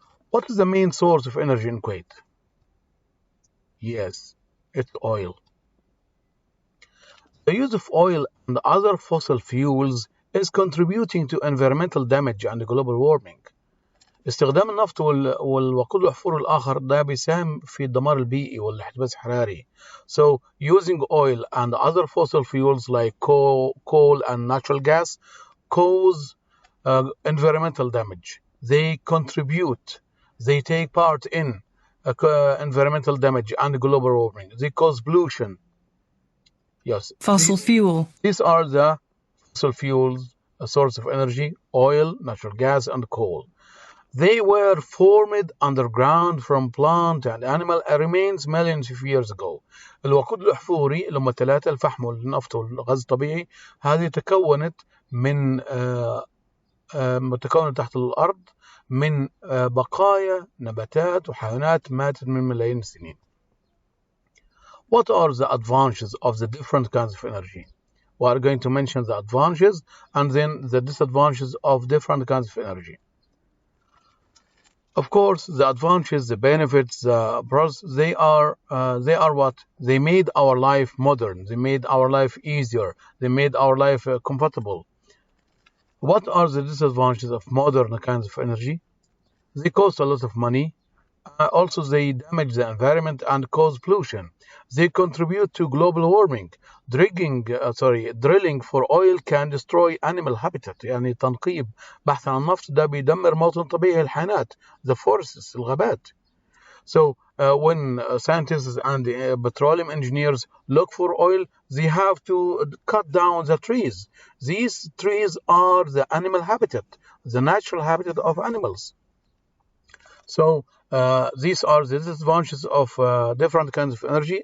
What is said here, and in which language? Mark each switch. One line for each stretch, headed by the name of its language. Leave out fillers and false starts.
English: What is the main source of energy in Kuwait? Yes, it's oil. The use of oil and other fossil fuels is contributing to environmental damage and global warming.
Arabic: استخدام النفط والوقود الأحفوري الآخر ده بيساهم في الدمار البيئي والاحتباس الحراري.
English: So using oil and other fossil fuels like coal and natural gas cause environmental damage. They contribute, they take part in environmental damage and global warming. They cause pollution. Yes. Fossil fuel. These are the fossil fuels, a source of energy: oil, natural gas, and coal. They were formed underground from plant and animal remains millions of years ago.
Arabic: الوقود الأحفوري اللي هم الثلاثة، الفحم والنفط والغاز الطبيعي، هذه تكونت من متكونة تحت الأرض من بقايا نباتات وحيوانات ماتت من ملايين السنين.
English: What are the advantages of the different kinds of energy? We are going to mention the advantages and then the disadvantages of different kinds of energy. Of course, the advantages, the benefits, the pros, they are what? They made our life modern. They made our life easier. They made our life comfortable. What are the disadvantages of modern kinds of energy? They cost a lot of money. Also, they damage the environment and cause pollution. They contribute to global warming. Drilling for oil can destroy animal habitat.
Arabic: يعني تنقيب بحث عن النفط ده بيدمر موطن طبيعي الحيوانات,
English: the forests,
Arabic: الغابات.
English: So when scientists and petroleum engineers look for oil, they have to cut down the trees. These trees are the animal habitat, the natural habitat of animals. So these are the disadvantages of different kinds of energy.